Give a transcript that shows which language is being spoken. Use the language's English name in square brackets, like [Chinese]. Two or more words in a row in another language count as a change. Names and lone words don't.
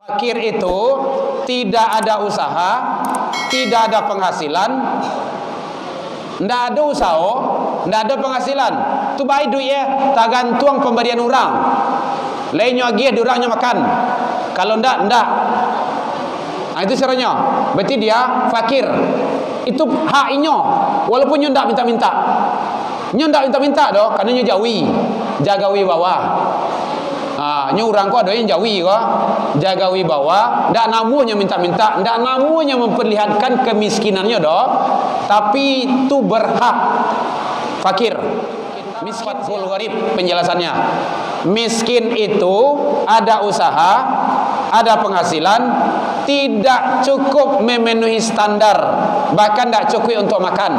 [Indonesian] Fakir itu tidak ada usaha, tidak ada penghasilan, tidak ada usaha, tidak ada penghasilan. Tu baik duit ya, tergantung pemberian orang. Lainnya lagi ada orangnya makan. Kalau tidak. Nah, itu caranya. Berarti dia fakir. Itu haknya. [Minangkabau] Walaupun nyo ndak minta-minta. Nyo ndak minta-minta doh, karena nyo jawi. [Indonesian] Jaga wibawa. [Minangkabau] Nyo orang ko ada yang jawi ko. Jaga wibawa, ndak namunya minta-minta, ndak namunya memperlihatkan kemiskinannya doh. [Indonesian] Tapi itu berhak fakir. Miskin gharib penjelasannya. Miskin itu ada usaha, ada penghasilan, tidak cukup memenuhi standar, bahkan tidak cukup untuk makan.